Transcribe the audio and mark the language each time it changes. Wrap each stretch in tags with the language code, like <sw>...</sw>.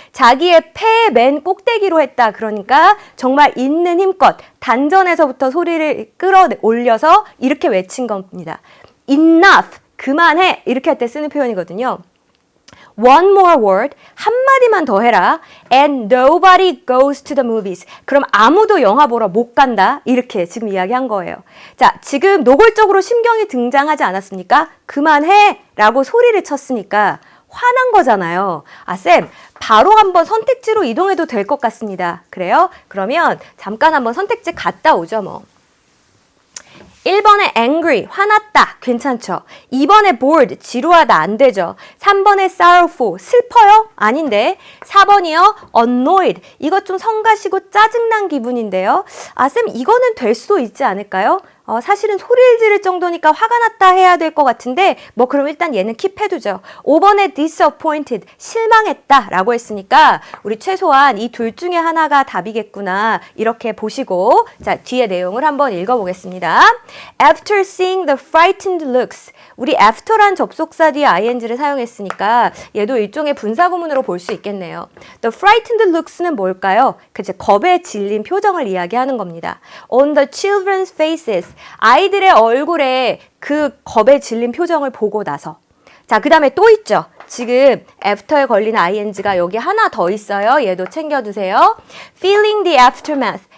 <ko>자기의 폐의 맨 꼭대기로 했다. 그러니까 정말 있는 힘껏 단전에서부터 소리를 끌어올려서 이렇게 외친 겁니다.</ko> <en>enough.</en> <ko>그만해. 이렇게 할 때 쓰는 표현이거든요.</ko> <en>One more word,</en> <ko>한마디만 더 해라.</ko> <en>And nobody goes to the movies.</en> <ko>그럼 아무도 영화 보러 못 간다. 이렇게 지금 이야기한 거예요. 자, 지금 노골적으로 심경이 등장하지 않았습니까? 그만해! 라고 소리를 쳤으니까 화난 거잖아요. 아, 쌤, 바로 한번 선택지로 이동해도 될 것 같습니다. 그래요? 그러면 잠깐 한번 선택지 갔다 오죠, 뭐. 1번에 angry, 화났다, 괜찮죠? 2번에 bored, 지루하다, 안 되죠? 3번에 sorrowful, 슬퍼요? 아닌데. 4번이요, annoyed, 이거 좀 성가시고 짜증난 기분인데요? 아, 쌤, 이거는 될 수도 있지 않을까요? 사실은 소리를 지를 정도니까 화가 났다 해야 될 것 같은데 뭐 그럼 일단 얘는 킵해두죠. 5번에 disappointed, 실망했다 라고 했으니까 우리 최소한 이 둘 중에 하나가 답이겠구나 이렇게 보시고 자 뒤에 내용을 한번 읽어보겠습니다.</ko> <en>After seeing the frightened looks,</en> <ko>우리 after란 접속사 뒤에 ing를 사용했으니까 얘도 일종의 분사구문으로 볼 수 있겠네요.</ko> <en>The frightened looks는</en> <ko>뭘까요? 그치, 겁에 질린 표정을 이야기하는 겁니다.</ko> <en>On the children's faces,</en> <ko>아이들의 얼굴에 그 겁에 질린 표정을 보고 나서 자, 그 다음에 또 있죠. 지금 after에 걸린 ing가 여기 하나 더 있어요. 얘도 챙겨두세요.</ko> <en>Feeling the aftermath.</en>